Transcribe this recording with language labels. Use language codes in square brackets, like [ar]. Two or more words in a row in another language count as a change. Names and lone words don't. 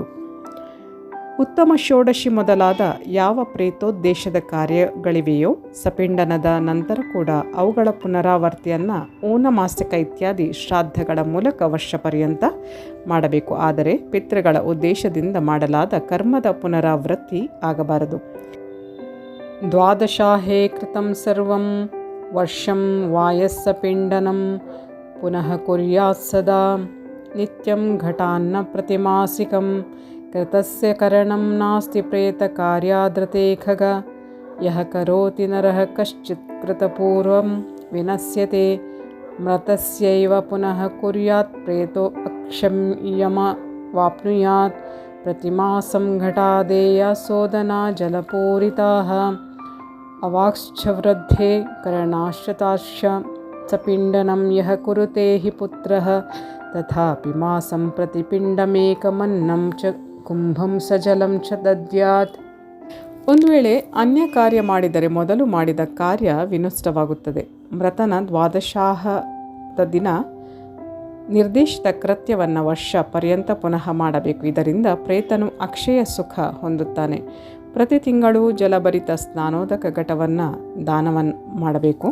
[kn] ಉತ್ತಮ ಷೋಡಶಿ ಮೊದಲಾದ ಯಾವ ಪ್ರೇತೋದ್ದೇಶದ ಕಾರ್ಯಗಳಿವೆಯೋ ಸಪಿಂಡನದ ನಂತರ ಕೂಡ ಅವುಗಳ ಪುನರಾವರ್ತಿಯನ್ನು ಊನಮಾಸಿಕ ಇತ್ಯಾದಿ ಶ್ರಾದ್ದಗಳ ಮೂಲಕ ವರ್ಷ ಪರ್ಯಂತ ಮಾಡಬೇಕು. ಆದರೆ ಪಿತೃಗಳ ಉದ್ದೇಶದಿಂದ ಮಾಡಲಾದ ಕರ್ಮದ ಪುನರಾವೃತ್ತಿ ಆಗಬಾರದು. [sa] ದ್ವಾದಶಾಹೇ ಕೃತಂ ಸರ್ವಂ ವರ್ಷಂ ವಾಯಸ್ಸ ಪಿಂಡನಂ ಪುನಃ ಕುರ್ಯಾತ್ ಸದಾ ನಿತ್ಯಂ ಘಟಾನ್ನ ಪ್ರತಿಮಾಸಿಕಂ ಕೃತಸ್ಯ ಕರಣಂ ನಾಸ್ತಿ ಪ್ರೇತ ಕಾರ್ಯಾದ್ರತೆ ಖಗ ಯಹ ಕರೋತಿ ನರಃ ಕಶ್ಚಿತ್ ಕೃತಪೂರ್ವಂ ವಿನಶ್ಯತೆ ಮೃತಸ್ಯೈವ ಪುನಃ ಕುರ್ಯಾತ್ ಪ್ರೇತೋ ಅಕ್ಷಮ್ಯಮ ವಾಪ್ನುಯಾತ್ ಪ್ರತಿಮಾಸಂ ಘಟಾದೇಯ ಸೋದನಾ ಜಲಪೂರಿತಾಃ ಅವಾಕ್ಶ್ಚ ವೃದ್ಧೇ ಕರಣಾಶ್ರತಾಶ್ಚ ಸಪಿಂಡನಂ ಯಹ ಕುರುತೆ ಹಿ ಪುತ್ರಃ ತಥಾಪಿ ಮಾಸಂ ಪ್ರತಿ ಪಿಂಡಮೇಕಮನ್ನಂ ಚ ಕುಂಭಂ ಸಜಲಂ ಚ ದದ್ಯಾತ್. [kn] ಒಂದು ವೇಳೆ ಅನ್ಯ ಕಾರ್ಯ ಮಾಡಿದರೆ ಮೊದಲು ಮಾಡಿದ ಕಾರ್ಯ ವಿನಷ್ಟವಾಗುತ್ತದೆ. ಮೃತನ ದ್ವಾದಶಾಹದ ದಿನ ನಿರ್ದಿಷ್ಟ ಕೃತ್ಯವನ್ನು ವರ್ಷ ಪರ್ಯಂತ ಪುನಃ ಮಾಡಬೇಕು. ಇದರಿಂದ ಪ್ರೇತನು ಅಕ್ಷಯ ಸುಖ ಹೊಂದುತ್ತಾನೆ. ಪ್ರತಿ ತಿಂಗಳು ಜಲಭರಿತ ಸ್ನಾನೋದಕ ಘಟವನ್ನು ದಾನವನ್ನು ಮಾಡಬೇಕು.